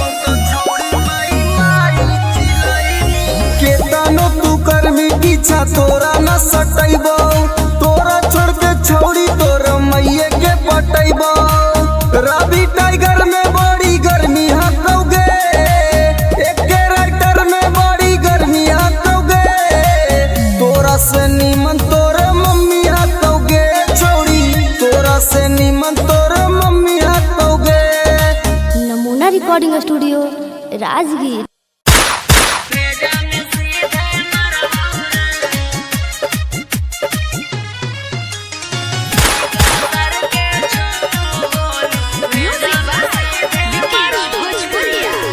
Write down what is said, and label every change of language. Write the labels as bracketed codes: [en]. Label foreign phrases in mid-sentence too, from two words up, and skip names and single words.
[mag] तो छौड़ी माई माई चिलैनी केतनो तू करमी पीछा तोरा न सटैबो तोरा छोड़ के छौड़ी तोर मैये के पटैबो रवि टाइगर में बड़ी गर्मी हटोगे एक राइटर में बड़ी गर्मी हटोगे तोरा से नीमन तोर मम्मी हटोगे छोड़ी तोरा से नीमन तोर मम्मी हटोगे। [en] Namuna recording studio Rajgir. music by Vikesh Bhojpuriya.